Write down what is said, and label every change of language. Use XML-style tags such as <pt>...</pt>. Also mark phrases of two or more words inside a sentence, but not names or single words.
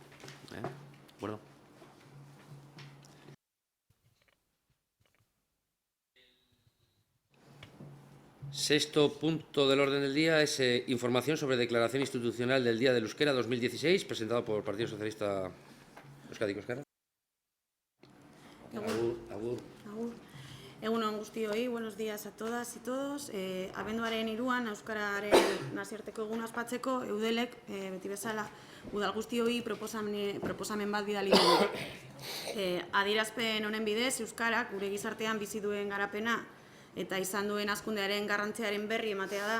<es>¿De acuerdo? Sexto punto del orden del día es información sobre declaración institucional del Día del Euskera 2016, presentado por el Partido Socialista Euskadi Euskara.</es> <eu>Agur. Egunon guztioi,</eu> <es>buenos días a todas y todos.</es> <eu>Abenduaren 3an Euskararen nazioarteko eguna ospatzeko Eudelek beti bezala udal guztioi proposamen bat bidali du. Adierazpen honen bidez Euskarak gure gizartean bizi duen garapena eta izan duen hazkundearen garrantziaren berri ematea da.</eu>